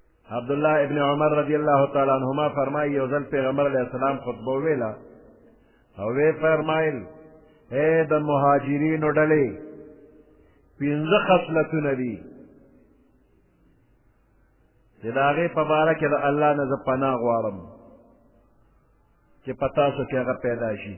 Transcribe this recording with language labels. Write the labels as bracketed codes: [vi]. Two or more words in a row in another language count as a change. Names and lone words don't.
[ps] عبداللہ ابن عمر رضی اللہ تعالیٰ عنہما فرمائی یو ځل پیغمبر علیہ السلام خطبه ویلا او وی فرمایل اے د مهاجرینو ډلې پنځه خصلتونه دي چې د هغې په باره کې د الله نه زه پناه غواړم چې په تاسو کې هغه پیدا شي.